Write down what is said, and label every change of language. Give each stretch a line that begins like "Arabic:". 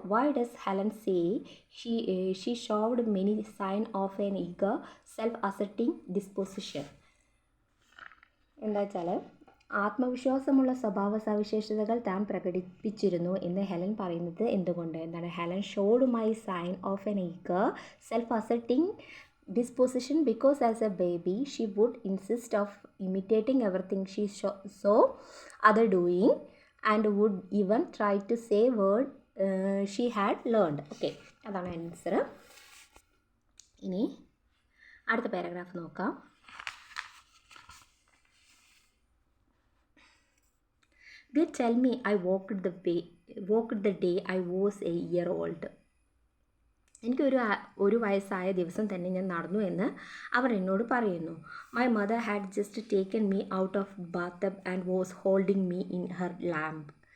English: Why does Helen say she showed many sign of an eager self asserting disposition?
Malayalam: എന്താ വെച്ചാൽ ആത്മവിശ്വാസമുള്ള സ്വഭാവ സവിശേഷതകൾ താൻ പ്രകടിപ്പിച്ചിരുന്നു എന്ന് ഹെലൻ പറയുന്നത് എന്തുകൊണ്ട്? എന്താണ്?
English: Helen showed my sign of an eager self asserting disposition because as a baby she would insist of imitating everything she saw other doing and would even try to say word she had learned.
Malayalam: Okay, അതാണ് answer. ഇനി അടുത്ത paragraph നോക്കാം.
English: They tell me I walked the day I was a year old.
Malayalam: ഒരു വയസ്സായ ദിവസം തന്നെ ഞാൻ നടന്നു എന്ന് അവർ എന്നോട് പറയുന്നു.
English: My mother had just taken me out of bath and was holding me in her lamp.